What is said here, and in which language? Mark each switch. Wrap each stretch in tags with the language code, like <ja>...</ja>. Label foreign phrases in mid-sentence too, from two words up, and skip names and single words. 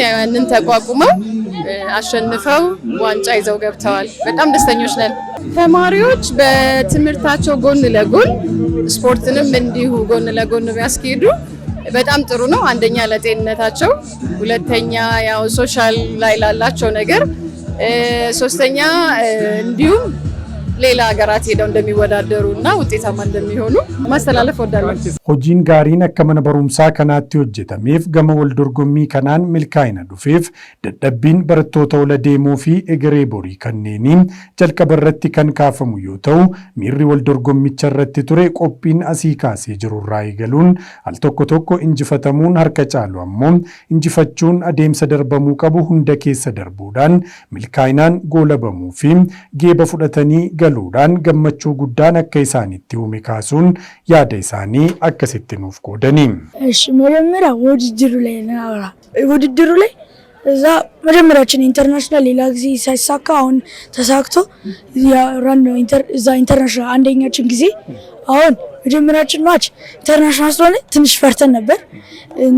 <am>ያንን ተቋቁመው አሸንፈው ዋንጫ ይዘው ገብተዋል። በጣም ደስተኞች ነን። ተማሪዎች በትምህርታቸው ጎን ለጎን ስፖርትንም እንዲሁ ጎን ለጎን ቢያስኬዱ በጣም ጥሩ ነው። አንደኛ ለጤንነታቸው፣ ሁለተኛ ያው ሶሻል ላይ ላላቸው ነገር፣ ሶስተኛ እንዲሁም ሌላ ሀገራት ሄደው እንደሚወዳደሩና ውጤታማ እንደሚሆኑ ማስተላለፍ ወዳለሁ።</am> <om>Hojiin gaariin akka mana barumsaa kanaatti hojjetameef gama wal dorgommii kanaan milkaa'ina dhufeef dadhabbiin barattoota ola deemuu fi egeree borii kanneeniin jalqaba irratti kan kaafamu yoo ta'u, miirri wal dorgommicha irratti ture qophiin asii kaasee jirurraa eegaluun al tokko tokko injifatamuun harka caalu ammoo injifachuun adeemsa darbamuu qabu hunda keessa darbuudhaan milkaa'inaan goolabamuu fi geeba fudhatanii galuudhaan gammachuu guddaan akka isaanitti uume kaasuun yaada isaanii akkasitti nuuf qoodanii.</om> <am>እሺ መጀመሪያ ውድድሩ ላይ እዛ መጀመሪያችን ኢንተርናሽናል ሌላ ጊዜ ሳይሳካ አሁን ተሳክቶ ያራን ነው እዛ ኢንተርናሽናል አንደኛችን ጊዜ አሁን መጀመሪያችን ማች ኢንተርናሽናል ስለሆነ ትንሽ ፈርተን ነበር እና</am>